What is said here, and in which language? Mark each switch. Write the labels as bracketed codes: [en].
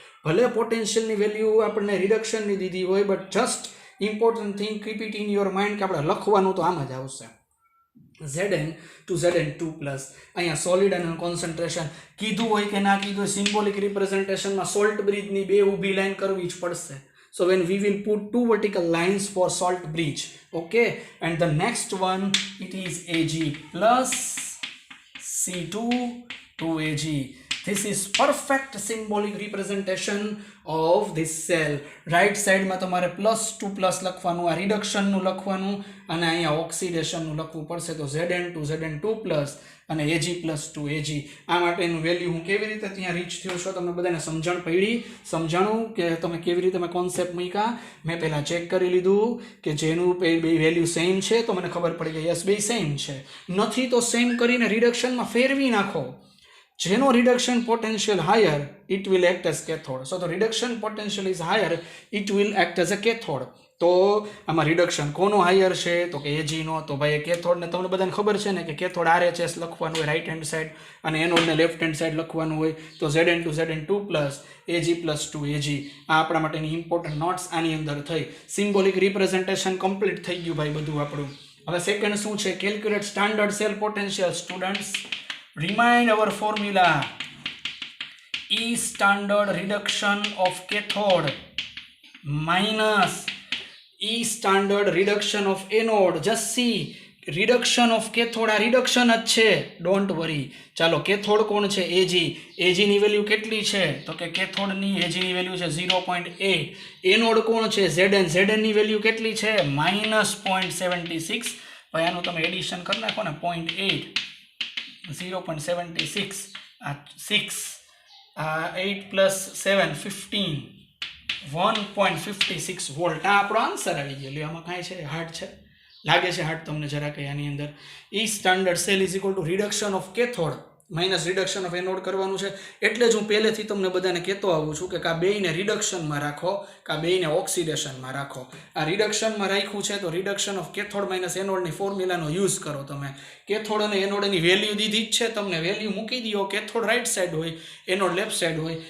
[gu] ભલે પોટેન્શિયલની વેલ્યુ આપણને રિડક્શનની દીધી હોય, [en] but just important thing keep it in your mind [gu] કે આપણે લખવાનું તો આમ જ આવશે. Zn to Zn2+. અહીંયા સોલિડ અને કોન્સન્ટ્રેશન કીધું હોય કે ના કીધું હોય, સિમ્બોલિક રિપ્રેઝન્ટેશનમાં સોલ્ટ બ્રિજની બે ઊભી લાઈન કરવી જ પડશે. [en] So when we will put two vertical lines for salt bridge, okay, and the next one it is Ag plus C2 to Ag. This is perfect symbolic representation of this cell. [gu] Right side માં તમારે +2+ લખવાનું, આ રિડક્શનનું લખવાનું અને અહીંયા ઓક્સિડેશનનું લખવું પડશે. તો Zn to Zn2+ અને Ag + 2Ag. આ માટેનું વેલ્યુ હું કેવી રીતે ત્યાં રીચ થયો છો તમને બધાને સમજણ પડી? સમજાણું કે તમે કેવી રીતે મેં કોન્સેપ્ટ મૂક્યા? મેં પહેલાં ચેક કરી લીધું કે જેનું બે વેલ્યુ સેમ છે તો મને ખબર પડી ગઈ યસ બે સેમ છે. નથી તો સેમ કરીને રિડક્શનમાં ફેરવી નાખો. જેનો [en] reduction potential higher, it will act as cathode. So the reduction potential is higher, it will act as a cathode. [gu] તો આમાં રિડક્શન કોનો હાયર છે? તો કે Ag નો. તો ભાઈ કેથોડ ને તમને બધાને ખબર છે ને કે કેથોડ RHS લખવાનું હોય રાઈટ હેન્ડ સાઈડ અને એનોડને લેફ્ટ હેન્ડ સાઈડ લખવાનું હોય. તો Zn to Zn2+, Ag + 2Ag. આ આપણા માટેની ઇમ્પોર્ટન્ટ નોટ્સ આની અંદર થઈ. સિમ્બોલિક રિપ્રેઝન્ટેશન કમ્પ્લીટ થઈ ગયું ભાઈ બધું આપણું. હવે સેકન્ડ શું છે? Calculate standard cell potential. [en] Students, remind our formula. E standard reduction of cathode minus E standard reduction of anode. Just see, reduction of cathode આ reduction [gu] જ છે, [en] Don't worry. [gu] ચાલો કેથોડ કોણ છે? Ag. Ag ની value કેટલી છે? તો કે કેથોડની Ag ની વેલ્યુ છે 0.8. એનોડ કોણ છે? Zn. Zn ની વેલ્યુ કેટલી છે? -0.76. ભાઈ આનું તમે એડિશન કરી નાખો ને, 0.8 0.76 6 8 + 7 15 1.56 વોલ્ટ. આ આપણો આન્સર આવી ગયો. આમાં કાંઈ છે હાર્ડ છે? લાગે છે હાર્ડ તમને જરા કંઈ આની અંદર? [en] E standard cell is equal to reduction of cathode minus reduction of anode [gu] કરવાનું છે. એટલે જ હું પહેલેથી તમને બધાને કહેતો આવું છું કે આ બેયને રિડક્શનમાં રાખો, કે આ બેયને ઓક્સિડેશનમાં રાખો. આ રિડક્શનમાં રાખ્યું છે તો reduction of cathode minus એનોડની ફોર્મ્યુલાનો use કરો તમે. કેથોડ અને એનોડની વેલ્યુ દીધી જ છે તમને, વેલ્યુ મૂકી દો. કેથોડ રાઈટ સાઈડ હોય, એનોડ લેફ્ટ સાઈડ હોય.